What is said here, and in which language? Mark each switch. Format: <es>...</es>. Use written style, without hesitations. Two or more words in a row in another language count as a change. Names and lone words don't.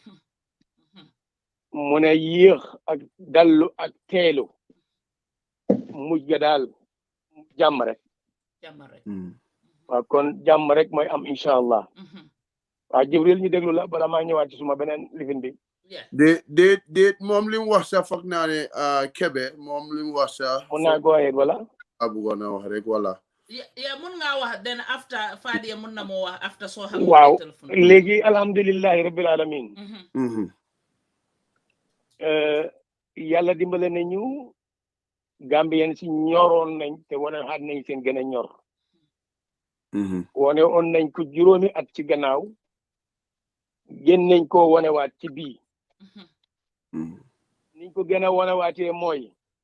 <wo>mu ne yéex ak dallu ak teelu mujj ga daal jàmm rek waaw kon jàmm rek mooy am</wo> <ar>إن شاء الله</ar> <wo>waaw Jibril ñu déglu la bala maa ñëwaat ci suma beneen lifin bi déet moom li mu wax sax foog naa ne Kebe moom li mu wax sax mun naa</wo> <en>go ahead</en> <wo>wala bëggoon a wax rek wala yeah mun nga wax</wo> <en>then after</en> <wo>Fadia mun na moo wax after soo xam waaw léegi</wo> <ar>الحمد لله رب العالمين</ar> <wo>yàlla dimbale nañu Gambien si ñoroon nañ te wane xaat nañ seen gën a ñor wane on nañ ko juróomi at ci gannaaw génn nañ ko wanewaat ci bii niñ ko gën a wanewaatee mooy</wo>